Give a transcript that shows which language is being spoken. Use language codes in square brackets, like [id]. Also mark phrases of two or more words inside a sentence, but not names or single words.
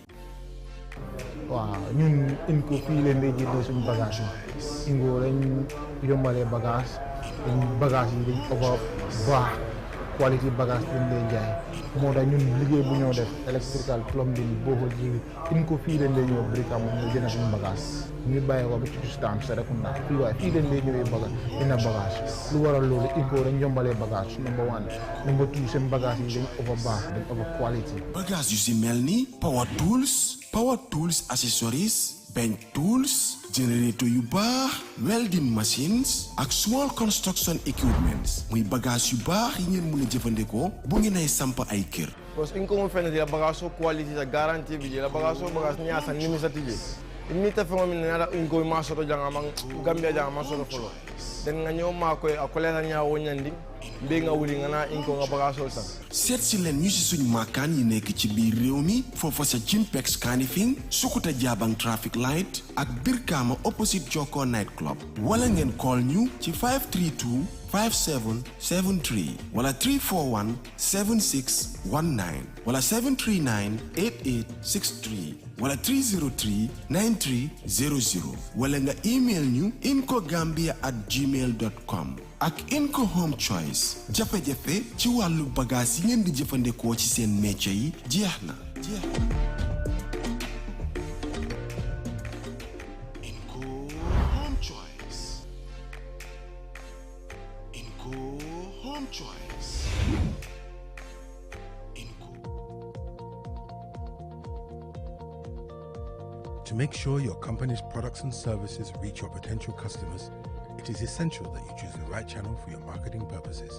[wo] waaw ñun Inco fii leen di jëndee suñu bagage yi Inco lañ yombalee bagage yi dañ over baax quality bagage lañ lay jaay moo tax ñun liggéey bu ñoo def [en] electrical plumbing [wo] boobu ji Inco fii leen lay ñëw brikam ñu jënd suñu bagage ñu bàyyi ko ba ci stand Serekunda fii leen lay ñëwee bagage dina bagage lu waral loolu Inco dañ yombalee bagage [en] number 1 number 2 [wo] seen bagage yi dañ over baax dañ [en] over quality [wo] bagage yu si mel ni [en] power tools accessories bench tools generator [wo] yu baax [en] welding machines [wo] ak [en] small construction equipments [wo] muy bagage yu baax yi ngeen mën a jëfandikoo bu ngeen ay samp ay kër. [man] Because Inco mo fene la bagage quality sa garantie bi la bagage nya sa nimi sa tije ni ta famo min na Inco ma soto janga man Gambia janga ma soto folo den nga ñoo ma koy akole na nya wonyandi be nga wuli nga na Inco nga bagage sa [wo] seet si leen ñu si suñ maakaan yi nekk ci biir réew mi foofa sa Jinpex Kanifing Sukuta Jabang [en] traffic light [wo] ak Birkama opposite Joko night club wala ngeen call ñu ci 532 5773 wala 341 7619 wala 739 8863 wala 303 9300 wala nga email ñu incogambia@gmail.com. ak Inco Home Choice jafe-jafe ci wàllu bagage yi ngeen di jëfandikoo ci seen métier yi jeex na. Inco Home Choice. Inco Home Choice. [en] To make sure your company's products and services reach your potential customers, it is essential that you choose the right channel for your marketing purposes.